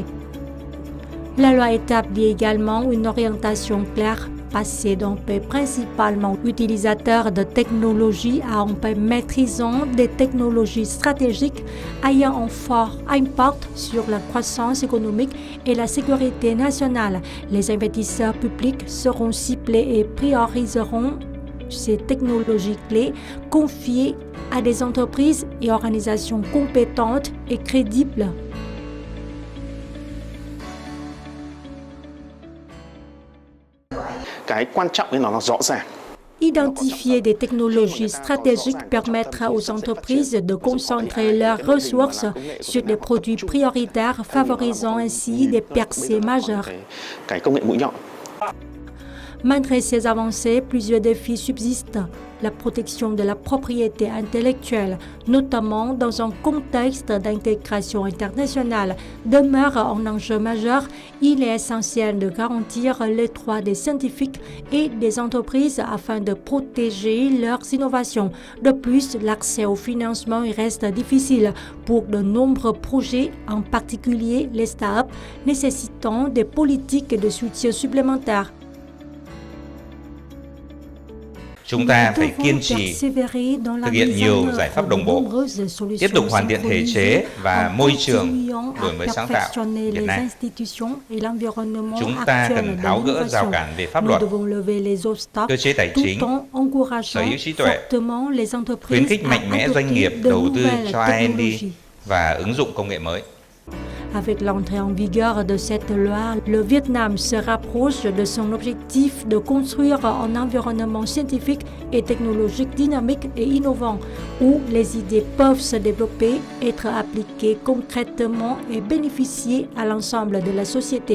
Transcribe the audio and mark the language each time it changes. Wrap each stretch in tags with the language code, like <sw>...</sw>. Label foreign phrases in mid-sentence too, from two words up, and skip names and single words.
<fr>La loi établit également une orientation claire, passer d'un pays principalement utilisateur de technologies à un pays maîtrisant des technologies stratégiques ayant un fort impact sur la croissance économique et la sécurité nationale. Les investisseurs publics seront ciblés et prioriseront ces technologies clés confiées à des entreprises et organisations compétentes et crédibles.</fr> <vi>Cái quan trọng ấy nó rõ ràng.</vi> <fr>Identifier des technologies stratégiques permettra aux entreprises de concentrer leurs ressources sur des produits prioritaires, favorisant ainsi des percées majeures.</fr> <vi>Cái công nghệ mũi nhọn.</vi> <fr>Malgré ces avancées, plusieurs défis subsistent. La protection de la propriété intellectuelle, notamment dans un contexte d'intégration internationale, demeure un enjeu majeur. Il est essentiel de garantir les droits des scientifiques et des entreprises afin de protéger leurs innovations. De plus, l'accès au financement reste difficile pour de nombreux projets, en particulier les startups, nécessitant des politiques de soutien supplémentaires.</fr> <vi>Chúng ta phải kiên trì thực hiện nhiều giải pháp đồng bộ, tiếp tục hoàn thiện thể chế và môi trường đổi mới sáng tạo hiện nay. Chúng ta cần tháo gỡ rào cản về pháp luật, cơ chế tài chính, sở hữu trí tuệ, khuyến khích mạnh mẽ doanh nghiệp đầu tư cho R&D và ứng dụng công nghệ mới.</vi> <fr>Avec l'entrée en vigueur de cette loi, le Vietnam se rapproche de son objectif de construire un environnement scientifique et technologique dynamique et innovant, où les idées peuvent se développer, être appliquées concrètement et bénéficier à l'ensemble de la société.</fr>